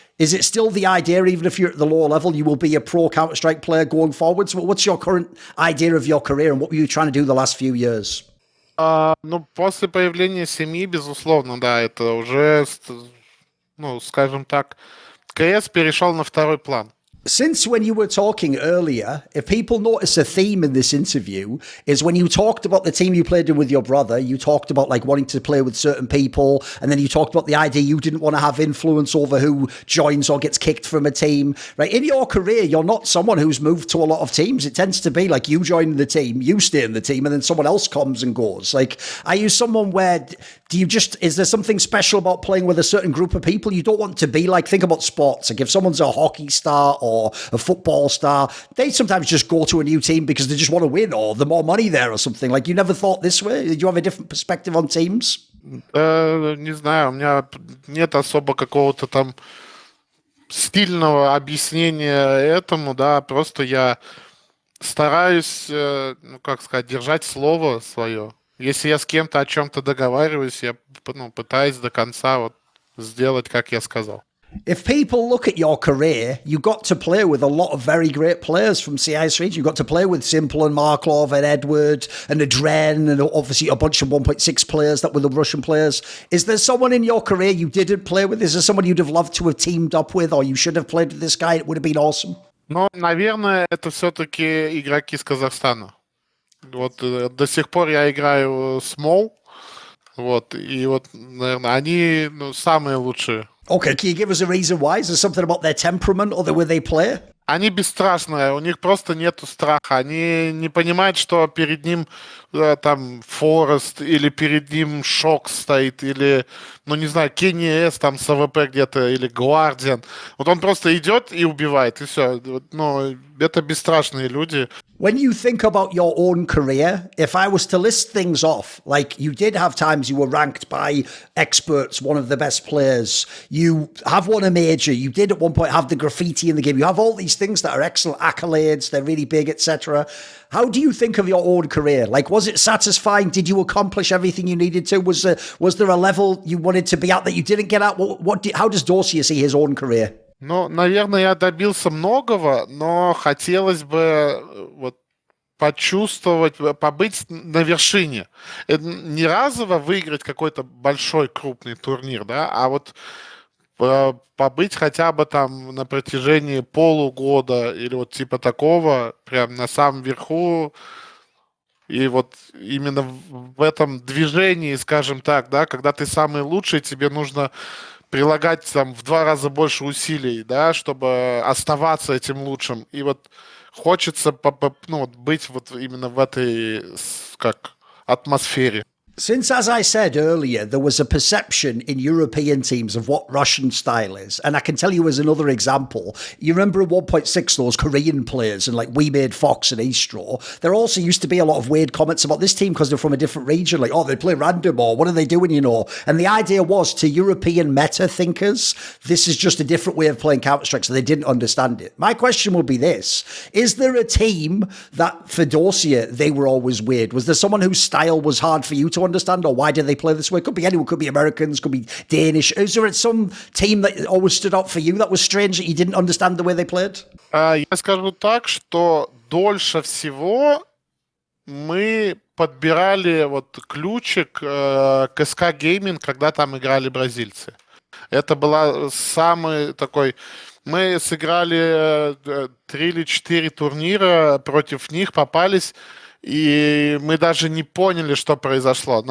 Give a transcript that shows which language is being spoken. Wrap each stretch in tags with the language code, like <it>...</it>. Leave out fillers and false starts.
<en>Is it still the idea, even if you're at the lower level, you will be a pro Counter-Strike player going forwards? What's your current idea of your career and what were you trying to do the last few years?</en> <ru>Ну, после появления семьи, безусловно, да, это уже, ну, скажем так, КС перешел на второй план.</ru> <en>Since when you were talking earlier, if people notice a theme in this interview, is when you talked about the team you played in with your brother, you talked about like wanting to play with certain people, and then you talked about the idea you didn't want to have influence over who joins or gets kicked from a team, right? In your career, you're not someone who's moved to a lot of teams. It tends to be like you join the team, you stay in the team, and then someone else comes and goes. Like, are you someone where, is there something special about playing with a certain group of people? You don't want to be like, think about sports. Like if someone's a hockey star or a football star, they sometimes just go to a new team because they just want to win or the more money there or something. Like you never thought this way? Did you have a different perspective on teams?</en> <ru>Не знаю, у меня нет особо какого-то там стильного объяснения этому, да, просто я стараюсь, ну, как сказать, держать слово свое. Если я с кем-то о чем-то договариваюсь, я, ну, пытаюсь до конца вот сделать, как я сказал.</ru> <en>If people look at your career, you got to play with a lot of very great players from CIS region. You got to play with Simple and Marklov and Edward and AdreN and obviously a bunch of 1.6 players that were the Russian players. Is there someone in your career you didn't play with? Is there someone you'd have loved to have teamed up with, or you should have played with this guy? It would have been awesome.</en> <ru>Но, наверное, это все-таки игроки из Казахстана. Вот до сих пор я играю с Мол. Вот, и вот, наверное, они, ну, самые лучшие.</ru> <en>Okay, can you give us a reason why? Is there something about their temperament or the way they play?</en> <ru>Они бесстрашные, у них просто нету страха. Они не понимают, что перед ним там Форест или перед ним Шок стоит, или, ну не знаю, Кенни С там с АВП где-то, или Гвардиан. Вот он просто идет и убивает, и все. Ну, это бесстрашные люди.</ru> <en>When you think about your own career, if I was to list things off, like you did have times you were ranked by experts, one of the best players, you have won a major, you did at one point have the graffiti in the game, you have all these things that are excellent accolades, they're really big, etc. How do you think of your own career? Like, was it satisfying? Did you accomplish everything you needed to? Was there a level you wanted to be at that you didn't get at? How does Dosia see his own career?</en> <ru>Ну, наверное, я добился многого, но хотелось бы вот почувствовать, побыть на вершине. Не разово выиграть какой-то большой крупный турнир, да, а вот побыть хотя бы там на протяжении полугода или вот типа такого, прям на самом верху. И вот именно в этом движении, скажем так, да, когда ты самый лучший, тебе нужно прилагать там в 2 раза больше усилий, да, чтобы оставаться этим лучшим. И вот хочется ну, вот быть вот именно в этой как атмосфере.</ru> <en>Since, as I said earlier, there was a perception in European teams of what Russian style is, and I can tell you as another example, you remember in 1.6 those Korean players and like We Made Fox and Eastraw, there also used to be a lot of weird comments about this team because they're from a different region, like, oh, they play random, or what are they doing, you know? And the idea was, to European meta thinkers, this is just a different way of playing Counter-Strike, so they didn't understand it. My question would be this: is there a team that, for Dosia, they were always weird? Was there someone whose style was hard for you to understand, or why did they play this way? It could be anyone, could be Americans, could be Danish. Is there some team that always stood out for you that was strange, that you didn't understand the way they played?</en> <ru>Я скажу так, что дольше всего мы подбирали вот ключик к СК Гейминг, когда там играли бразильцы. Это была самый такой... Мы сыграли 3 или 4 турнира против них, попались, и мы даже не поняли, что произошло.</ru>